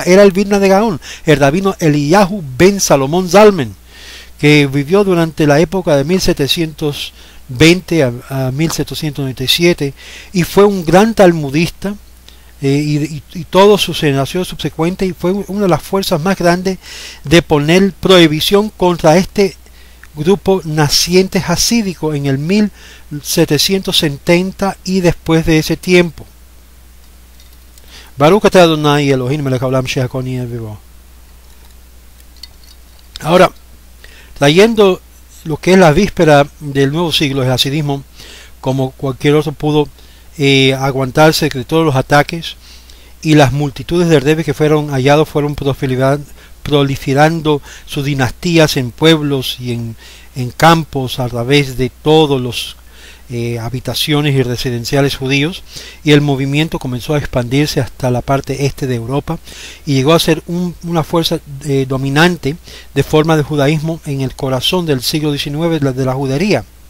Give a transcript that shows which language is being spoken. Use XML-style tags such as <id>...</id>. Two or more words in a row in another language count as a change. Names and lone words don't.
<es>era el Vilna de Gaón, el rabino Eliyahu ben Salomón Zalman, que vivió durante la época de 1720 a 1797 y fue un gran talmudista, y todas sus generaciones subsecuentes, y fue una de las fuerzas más grandes de poner prohibición contra este grupo naciente hasídico en el 1770 y después de ese tiempo.</es> <he>ברוך אתה אדוני אלוהים מלך העולם שהכל נהיה בדברו.</he> <es>Ahora, trayendo lo que es la víspera del nuevo siglo, el hasidismo, como cualquier otro, pudo aguantarse de todos los ataques, y las multitudes de rebes que fueron hallados fueron proliferando sus dinastías en pueblos y en campos a través de todos los habitaciones y residenciales judíos, y el movimiento comenzó a expandirse hasta la parte este de Europa y llegó a ser una fuerza dominante de forma de judaísmo en el corazón del siglo XIX de la judería.</es>